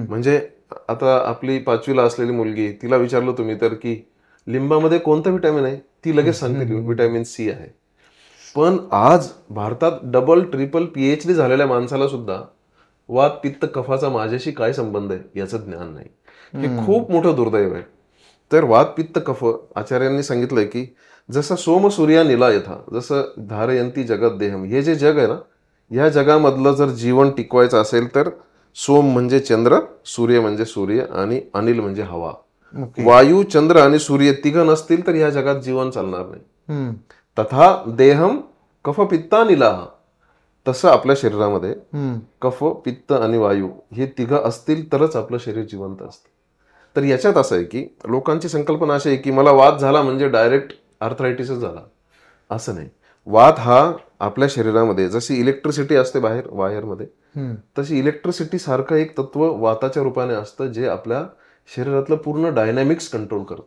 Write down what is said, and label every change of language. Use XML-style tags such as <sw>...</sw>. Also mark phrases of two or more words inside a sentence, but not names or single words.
<mr>म्हणजे आता आपली 5वीला असलेली मुलगी, तिला विचारलं तुम्ही तर की लिंबामध्ये कोणतं व्हिटॅमिन आहे, ती लगेच सांगते</mr> <en>vitamin C</en> <mr>आहे. पण आज भारतात</mr> <en>double triple PhD</en> <mr>झालेल्या माणसाला सुद्धा वात, पित्त, कफाचा माझ्याशी काय संबंध आहे याचं ज्ञान नाही. हे खूप मोठं दुर्दैव आहे. तर वात, पित्त, कफ आचार्यांनी सांगितलंय की जसं</mr> <sa>सोम सूर्या निला यथा,</sa> <mr>जसं</mr> <sa>धारयंती जगत देहम,</sa> <mr>हे जे जग आहे ना, या जगामधलं जर जीवन टिकवायचं असेल तर सोम म्हणजे चंद्र, सूर्य म्हणजे सूर्य, आणि अनिल म्हणजे हवा. वायू, चंद्र आणि सूर्य तिघ नसतील तर या जगात जीवन चालणार नाही.</mr> <sa>तथा देहम कफ पित्ता निलाह,</sa> <mr>तसं आपल्या शरीरामध्ये कफ, पित्त आणि वायू हे तिघ असतील तरच आपलं शरीर जिवंत असतं. तर याच्यात असं आहे की लोकांची संकल्पना अशी आहे की मला वात झाला म्हणजे</mr> <en>direct arthritis</en> <mr>झाला, असं नाही. वात हा आपल्या शरीरामध्ये जशी इलेक्ट्रिसिटी असते बाहेर वायरमध्ये, तशी इलेक्ट्रिसिटी सारखं एक तत्व वाताच्या रूपाने असतं जे आपल्या शरीरातलं पूर्ण</mr> <en>dynamics control</en> <mr>करतं.</mr>